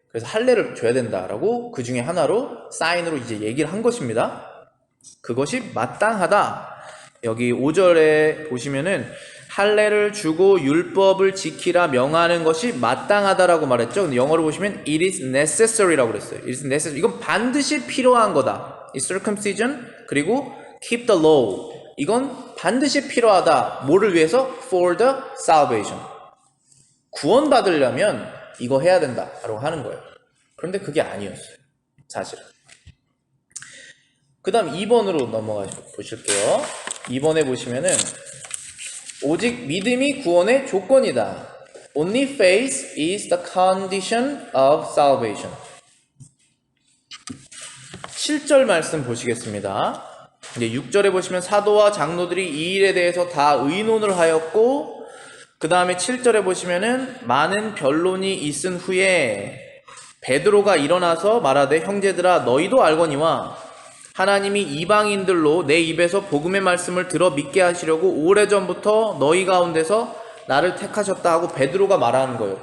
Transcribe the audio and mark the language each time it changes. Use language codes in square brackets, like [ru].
[ko] 그래서 할례를 줘야 된다라고 그 중에 하나로 사인으로 이제 얘기를 한 것입니다. 그것이 마땅하다. 여기 5절에 보시면은 할례를 주고 율법을 지키라 명하는 것이 마땅하다라고 말했죠. 근데 영어로 보시면 [en] it is necessary [ko] 라고 그랬어요. [en] it is necessary. [ko] 이건 반드시 필요한 거다. [en] 이 circumcision [ko] 그리고 [en] keep the law. [ko] 이건 반드시 필요하다. 뭐를 위해서? [en] for the salvation. [ko] 구원받으려면 이거 해야 된다라고 하는 거예요. 그런데 그게 아니었어요. 사실은. 그 다음 2번으로 넘어가 보실게요. 2번에 보시면은 오직 믿음이 구원의 조건이다. [en] Only faith is the condition of salvation. [ko] 7절 말씀 보시겠습니다. 이제 6절에 보시면 사도와 장로들이 이 일에 대해서 다 의논을 하였고, 그 다음에 7절에 보시면은 많은 변론이 있은 후에 베드로가 일어나서 말하되 형제들아 너희도 알거니와 하나님이 이방인들로 내 입에서 복음의 말씀을 들어 믿게 하시려고 오래전부터 너희 가운데서 나를 택하셨다 하고 베드로가 말하는 거예요.